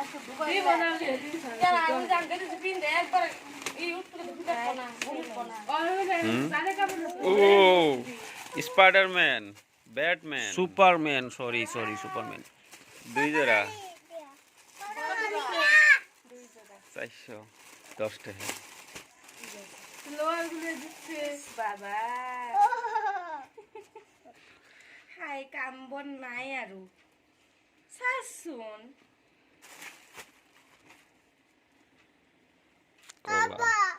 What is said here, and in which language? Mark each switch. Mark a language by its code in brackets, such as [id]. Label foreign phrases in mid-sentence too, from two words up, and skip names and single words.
[bn] স্পাইডারম্যান ব্যাটম্যান সুপারম্যান সরি সুপারম্যান 2 জোড়া 410 টাকা [as] বাবা হাই কাম বন নাই আৰু চাচোন বাবা